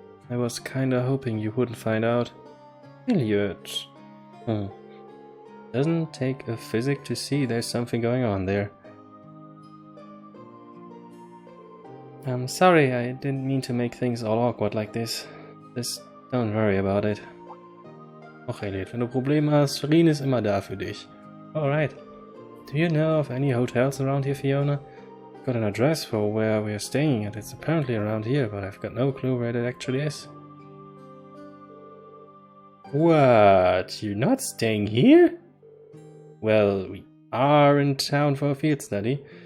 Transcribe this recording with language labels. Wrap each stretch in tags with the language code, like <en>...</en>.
<en>I was kinda hoping you wouldn't find out. Elliot. Doesn't take a physic to see there's something going on there. I'm sorry, I didn't mean to make things all awkward like this. Just don't worry about it.</en> <de>Och Elliot, wenn du Probleme hast, Rien ist immer da für dich.</de> <en>Alright. Do you know of any hotels around here, Fiona? I've got an address for where we're staying and it's apparently around here, but I've got no clue where it actually is. What? You're not staying here? Well, we are in town for a field study.</en>